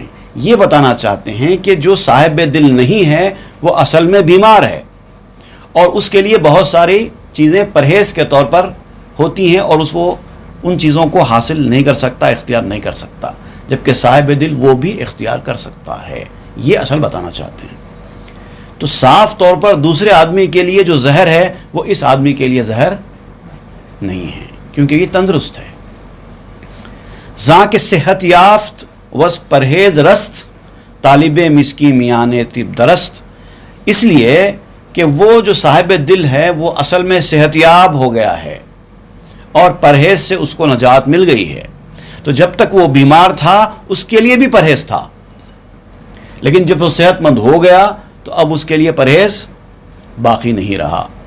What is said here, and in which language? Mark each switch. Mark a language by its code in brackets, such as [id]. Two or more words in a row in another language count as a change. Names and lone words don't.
[ur] یہ بتانا چاہتے ہیں کہ جو صاحب دل نہیں ہے وہ اصل میں بیمار ہے، اور اس کے لیے بہت ساری چیزیں پرہیز کے طور پر ہوتی ہیں اور وہ ان چیزوں کو حاصل نہیں کر سکتا، اختیار نہیں کر سکتا، جبکہ صاحب دل وہ بھی اختیار کر سکتا ہے۔ یہ اصل بتانا چاہتے ہیں۔ تو صاف طور پر دوسرے آدمی کے لیے جو زہر ہے وہ اس آدمی کے لیے زہر نہیں ہے کیونکہ یہ تندرست ہے۔ [fa] ذاک صحت یافت وس پرہیز رست، طالب مسکی میان طب درست، [ur] اس لیے کہ وہ جو صاحب دل ہے وہ اصل میں صحت یاب ہو گیا ہے اور پرہیز سے اس کو نجات مل گئی ہے۔ تو جب تک وہ بیمار تھا اس کے لیے بھی پرہیز تھا، لیکن جب وہ صحت مند ہو گیا تو اب اس کے لیے پرہیز باقی نہیں رہا۔